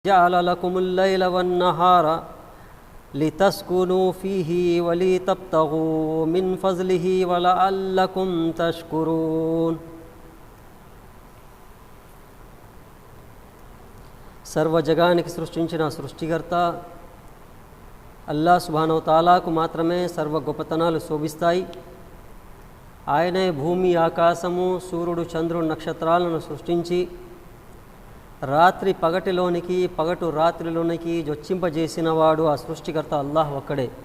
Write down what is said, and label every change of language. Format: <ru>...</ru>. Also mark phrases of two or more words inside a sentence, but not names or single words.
<ar>جعل لكم الليل والنهار لتسكنوا فيه ولتبتغوا من فضله ولعلكم تشكرون.</ar> <te>సర్వ జగానికి సృష్టించిన సృష్టికర్త అల్లా</te> <ar>سبحانه و تعالى</ar> <te>మాత్రమే సర్వ గొప్పతనాలు శోభిస్తాయి. ఆయనే భూమి, ఆకాశము, సూర్యుడు, చంద్రుడు, నక్షత్రాలను సృష్టించి రాత్రి పగటిలోనికి, పగటు రాత్రిలోనికి జొచ్చింపజేసినవాడు ఆ సృష్టికర్త అల్లాహ్ ఒక్కడే.</te>